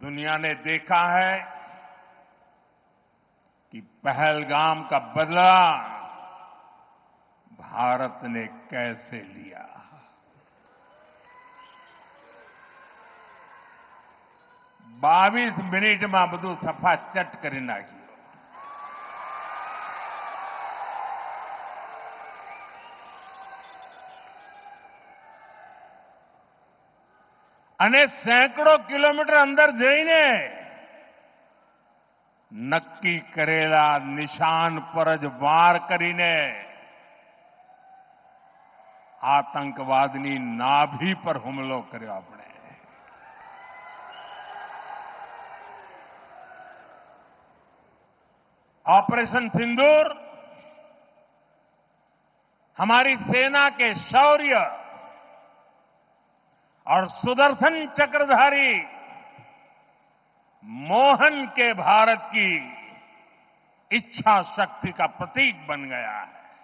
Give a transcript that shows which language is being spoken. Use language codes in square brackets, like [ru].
[hi] दुनिया ने देखा है कि पहलगाम का बदला भारत ने कैसे लिया। [gu] बावीस मिनिट में બધું સફા ચટ કરી નાખ્યું। અને સેંકડો કિલોમીટર અંદર જઈને નક્કી કરેલા નિશાન પર જ વાર કરીને આતંકવાદની નાભી પર હુમલો કર્યો આપણે। [hi] ऑपरेशन सिंदूर हमारी सेना के शौर्य और सुदर्शन चक्रधारी मोहन के भारत की इच्छा शक्ति का प्रतीक बन गया है।